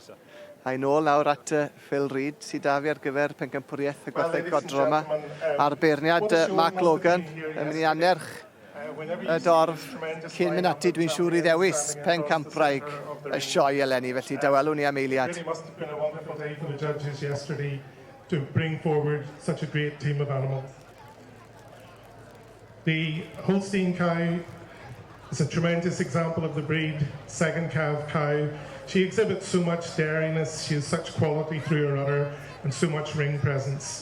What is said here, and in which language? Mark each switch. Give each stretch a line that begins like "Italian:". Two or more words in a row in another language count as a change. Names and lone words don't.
Welsh: A'i nôl nawr at Phil Reid, sydd da fi ar gyfer Pencampwriaeth y Gwartheg Godro yma. A'r beirniad Mark Logan yn mynd I anerch y dorf cyn mynd ati dwi'n siŵr I ddewis Pencampwriaeth y Sioe eleni, felly dawelwn ni am eiliad.
English: It must have been a wonderful day for the judges yesterday to bring forward such a great team of animals. The Holstein cow is a tremendous example of the breed, second calf cow. She exhibits so much dairiness, she has such quality through her udder and so much ring presence.